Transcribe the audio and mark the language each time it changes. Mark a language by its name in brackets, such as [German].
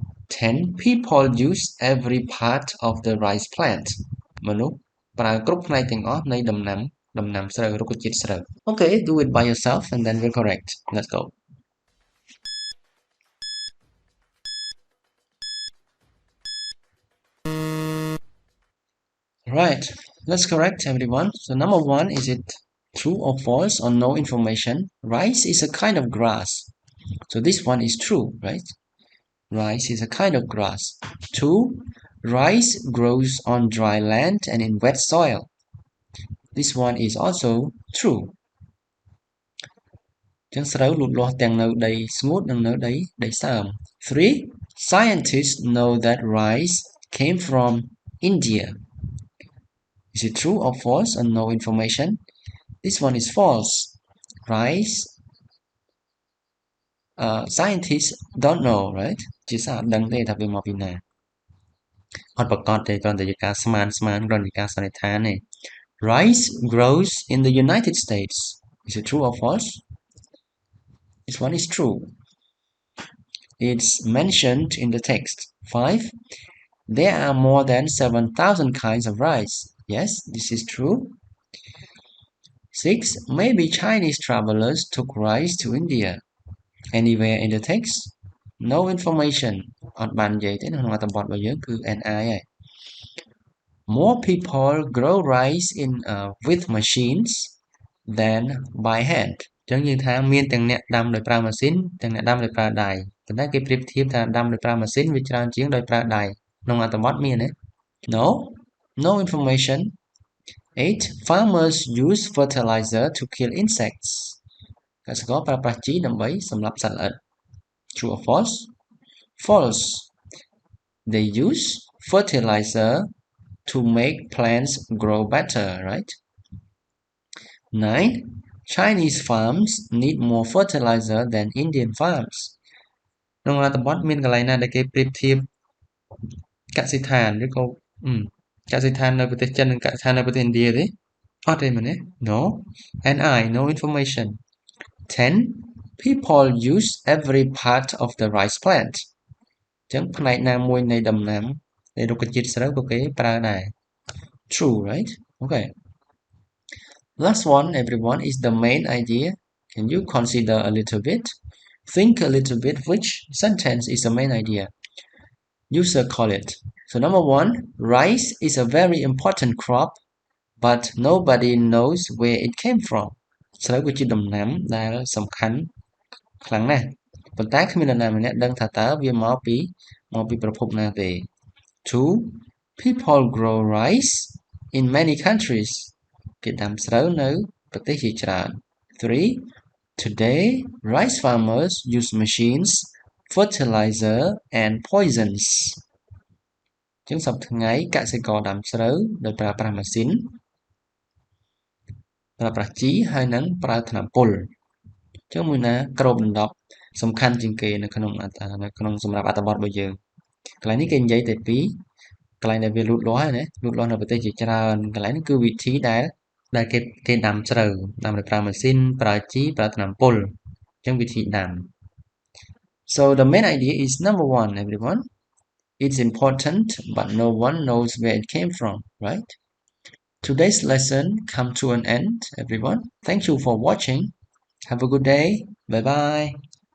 [English] 10 people use every part of the rice plant [Khmer] មនុស្សប្រើគ្រប់ផ្នែកទាំងអស់នៃដំណាំស្រូវរុក្ខជាតិស្រូវ [English] Okay do it by yourself and then we'll correct let's go Right let's correct everyone so number 1 is it true or false or no information rice is a kind of grass so this one is true right Rice is a kind of grass. 2. Rice grows on dry land and in wet soil. This one is also true. [Khmer] ចឹងស្រូវលូតលាស់ទាំងនៅដីស្ងួតនិងនៅដីសើម 3. [English] Scientists know that rice came from India. Is it true or false or no information? This one is false. Rice scientists don't know, right? [Khmer] ជាសារអត់ដឹងទេថាវាមកពីណាអត់ប្រកាសទេគ្រាន់តែជាការស្មានគ្រាន់តែការសន្និដ្ឋានទេ [English] Rice grows in the United States. Is it true or false? This one is true. It's mentioned in the text. 5. There are more than 7,000 kinds of rice. Yes, this is true. 6. Maybe Chinese travelers took rice to India. Anywhere in the text? No information. [Khmer] អត់បាននិយាយទេនៅក្នុងអត្ថបទរបស់យើងគឺ NI ហើយ [English] More people grow rice with machines than by hand. [Khmer] ចឹងយើងថាមានទាំងអ្នកដាំដោយប្រើម៉ាស៊ីនទាំងអ្នកដាំដោយប្រើដៃប៉ុន្តែគេប្រៀបធៀបថាដាំដោយប្រើម៉ាស៊ីនវាច្រើនជាងដោយប្រើដៃក្នុងអត្ថបទមានទេ [English] No information. [Khmer] 8. [English] Farmers use fertilizer to kill insects. [Khmer] កសិករប្រើប្រាស់ជីដើម្បីសម្លាប់សត្វល្អិត [English] True or false? False. They use fertilizer to make plants grow better, right? 9. Chinese farms need more fertilizer than Indian farms. [Khmer] ក្នុងអត្ថបទមានកន្លែងណាដែលគេប្រៀបធៀបកសិដ្ឋានឬក៏កសិដ្ឋាននៅប្រទេសចិននិងកសិដ្ឋាននៅប្រទេសឥណ្ឌាទេអត់ទេមែនទេ [English] No and no information 10 People use every part of the rice plant [Khmer] អញ្ចឹងផ្នែកណាមួយនៃដំណាំនៃរុក្ខជាតិស្រូវក៏គេប្រើដែរ [English] True, right? Okay. Last one, everyone, is the main idea. Can you consider a little bit? Think a little bit which sentence is the main idea. You circle it. So number 1, rice is a very important crop, but nobody knows where it came from. [Khmer] ស្រូវគឺជាដំណាំដែលសំខាន់ខ្លាំងណាស់ប៉ុន្តែគ្មាននរណាម្នាក់ដឹងថាតើវាមកពីប្រភពណាទេ 2. [English] People grow rice in many countries. [Khmer] គេដាំស្រូវនៅប្រទេសជាច្រើន 3. [English] Today, rice farmers use machines, fertilizer and poisons. [Khmer] ចឹងសប្តាហ៍ថ្ងៃកសិករដាំស្រូវដោយប្រើប្រាស់ម៉ាស៊ីនប្រើប្រាស់ជីហើយនិងប្រើថ្នាំពុលចឹងមួយណាគ្របដណ្ដប់សំខាន់ជាងគេនៅក្នុងសម្រាប់អត្ថបទរបស់យើងកន្លែងនេះគេនិយាយតែពីកន្លែងដែលវាលូតលាស់ហើយណាលូតលាស់នៅប្រទេសជាច្រើនកន្លែងនេះគឺវិធីដែលគេដាំស្រូវដាំដោយប្រើម៉ាស៊ីនប្រើជីប្រើថ្នាំពុលចឹងវិធីដាំ [English] So the main idea is number 1 everyone. It's important but no one knows where it came from, right? Today's lesson come to an end everyone. Thank you for watching. Have a good day. Bye bye.